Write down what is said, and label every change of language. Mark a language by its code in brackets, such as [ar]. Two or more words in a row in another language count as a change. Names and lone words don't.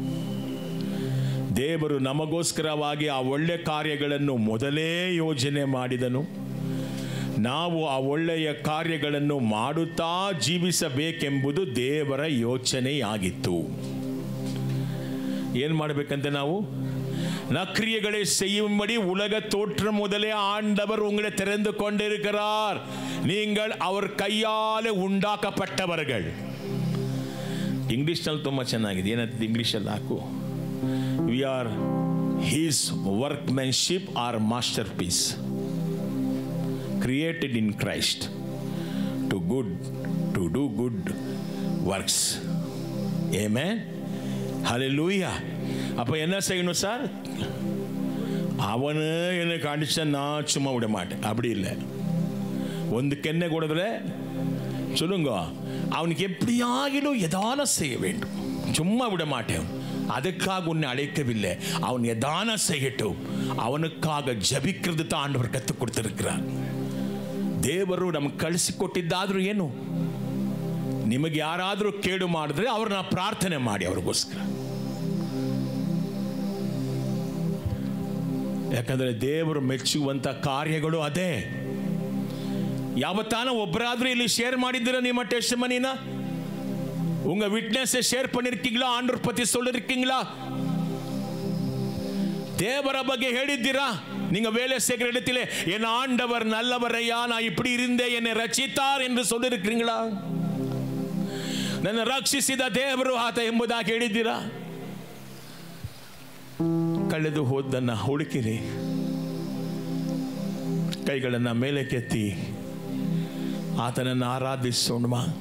[kn] ದೇವರು ನಮಗೋಸ್ಕರವಾಗಿ ಆ ಒಳ್ಳೆಯ ಕಾರ್ಯಗಳನ್ನು ಮೊದಲೇ ಯೋಜನೆ ಮಾಡಿದನು. ನಾವು ಆ ಒಳ್ಳೆಯ ಕಾರ್ಯಗಳನ್ನು ಮಾಡುತ್ತಾ ಜೀವಿಸಬೇಕೆಂಬುದು ದೇವರ ಯೋಚನೆಯಾಗಿತ್ತು. ಏನು ಮಾಡಬೇಕಂತೆ? [ta] ನಾವು நற்கிரியைகளை செய்யும்படி உலக தோற்றம் முதலே ஆண்டவர் உங்களை தெரிந்து கொண்டிருக்கிறார். நீங்கள் அவர் கையாலே ಉಂಟಾಕಪಟ್ಟವர்கள். ಇಂಗ್ಲಿಷ್ನಲ್ಲಿ ತುಂಬ ಚೆನ್ನಾಗಿದೆ. ಏನಂತ ಇಂಗ್ಲಿಷಲ್ಲಿ ಹಾಕು? [en] We are His workmanship or masterpiece, created in Christ to do good works. Amen. Hallelujah. [ta] அப்போ என்ன செய்யணும் சார்? அவனு எனக்கு அடிச்சா நான் சும்மா விட மாட்டேன். அப்படி இல்லை. ஒன்றுக்கு என்ன கூடதுல சொல்லுங்க, அவனுக்கு எப்படியாகிடும் எதான செய்ய வேண்டும். சும்மா விட மாட்டேன். அதுக்காக உன்னை அழைக்கவில்லை. அவன் எதான செய்யட்டும். அவனுக்காக ஜபிக்கிறது தான் ஆண்டவர் கற்றுக் கொடுத்திருக்கிறார். [kn] ದೇವರು ನಮ್ಗೆ ಕಳಿಸಿಕೊಟ್ಟಿದ್ದಾದ್ರೂ ಏನು? ನಿಮಗೆ ಯಾರಾದರೂ ಕೇಡು ಮಾಡಿದ್ರೆ ಅವ್ರನ್ನ ಪ್ರಾರ್ಥನೆ ಮಾಡಿ ಅವ್ರಿಗೋಸ್ಕರ. ಯಾಕಂದ್ರೆ ದೇವರು ಮೆಚ್ಚುವಂತ ಕಾರ್ಯಗಳು ಅದೇ. ಯಾವತ್ತಾನ ಒಬ್ಬರಾದ್ರೂ ಇಲ್ಲಿ ಶೇರ್ ಮಾಡಿದ್ದೀರಾ ನಿಮ್ಮ ಟೆಸ್ಟಿಮನಿನ? [ta] உங்க [en] witness share [ta] பண்ணிருக்கீங்களா? ஆண்டவர் பத்தி சொல்லிருக்கீங்களா? [kn] ದೇವರ ಬಗ್ಗೆ ಹೇಳಿದ್ದೀರಾ? [ta] நீங்க வேலை செய்கிற இடத்திலே என் ஆண்டவர் நல்லவரையா, நான் இப்படி இருந்தேன், என்னை ரட்சித்தார் என்று சொல்லிருக்கீங்களா? [kn] ನನ್ನ ರಕ್ಷಿಸಿದ ದೇವರು ಆತ ಎಂಬುದಾಗಿ ಹೇಳಿದ್ದೀರಾ? ಕಳೆದು ಹೋದನ್ನ ಹುಡುಕಿರಿ. ಕೈಗಳನ್ನು ಮೇಲೆ ಕೆತ್ತಿ ಆತನನ್ನು ಆರಾಧಿಸೋಣ.